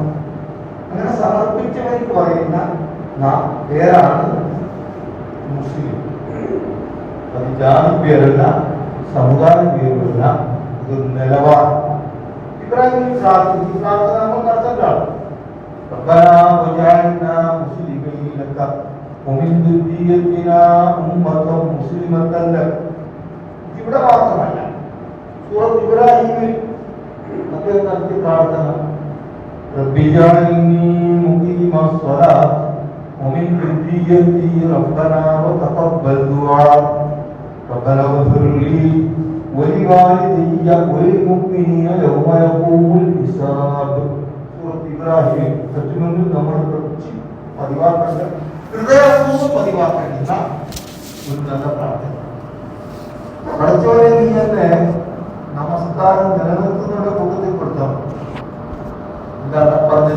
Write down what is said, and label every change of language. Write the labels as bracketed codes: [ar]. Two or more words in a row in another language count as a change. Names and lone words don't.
[ml] അങ്ങനെ സമർപ്പിച്ചവർക്ക് പറയുന്ന പേരാണ് മുസ്ലിം. അത് ജാതി പേരല്ല, സമുദായ പേരല്ല, ഇതൊരു നിലവാരം. ഇബ്രാഹിം പ്രാർത്ഥന നമ്മൾ നടത്തേണ്ടതാണ്. [ar] ربنا واجعلنا مسلمين لك ومن ذريتنا أمة مسلمة لك. [ml] ഇവിടെ മാത്രമല്ല, സൂറത്ത് ഇബ്രാഹിമിൽ അദ്ദേഹം നടത്തിയ പ്രാർത്ഥന [ar] ربي اجعلني مقيم الصلاة ومن ذريتي ربنا وتقبل دعاء ربنا اغفر لي ولوالدي وللمؤمنين يوم يقوم الحساب. [ml] ഇബ്രാഹിം സത്യമെന്ന് നമ്മൾ പതിവാക്കേണ്ട, ഹൃദയപൂർവ്വം പതിവാക്കേണ്ടുന്ന ഒരു നല്ല പ്രാർത്ഥന. പഠിച്ചവരെ നീ എന്നെ നമസ്കാരം നിലനിർത്തുന്നവരുടെ കൂട്ടത്തിൽ പെടുത്താം. എന്താണ് പറഞ്ഞത്?